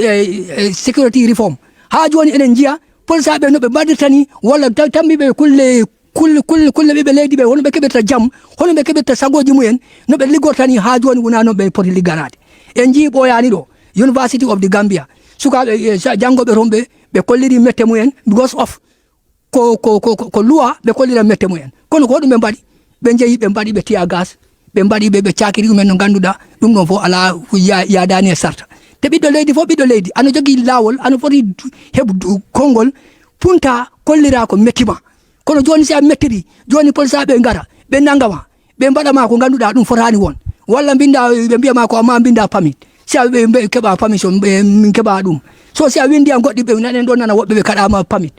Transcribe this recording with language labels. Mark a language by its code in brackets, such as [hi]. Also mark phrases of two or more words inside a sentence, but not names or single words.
[en] security reform [ff] ha joni enen jiya polisaɓe no ɓe mbaɗirtani walla tambiɓe kulle ɓiɓe leydi ɓe hono ɓe keɓirta jaam hono ɓe keɓirta sagoji mumen no ɓe liggortani ha joni wona noon ɓe poti ligganade en jii ɓoyani ɗo University of the Gambia sukaɓe janggoɓe toon ɓe kolliri mette mumen [en] because of [ff] ko loi ɓe kollira mette mumen kono ko ɗum ɓe mbaɗi ɓe jeeyi ɓe mbaɗi ɓe tiya gas ɓe mbaɗi ɓe cakiri ɗumen no ganduɗa ɗum ɗon fof ala yadani e sarta te ɓiɗɗo leydi fof ɓiɗɗo leydi ana jogui lawol ana foti heɓ konngol punta kollira ko mettima kono joni si a mettiri joni polisaɓe gara ɓe nangama ɓe mbaɗama ko ganduɗa ɗum fotani won walla binda ɓe mbiyama ko amma binda pamit si a ɓe keɓa permission min keɓa ɗum so si a windi an goɗɗi ɓe nanen ɗon nana woɓɓe ɓe kaɗama pamit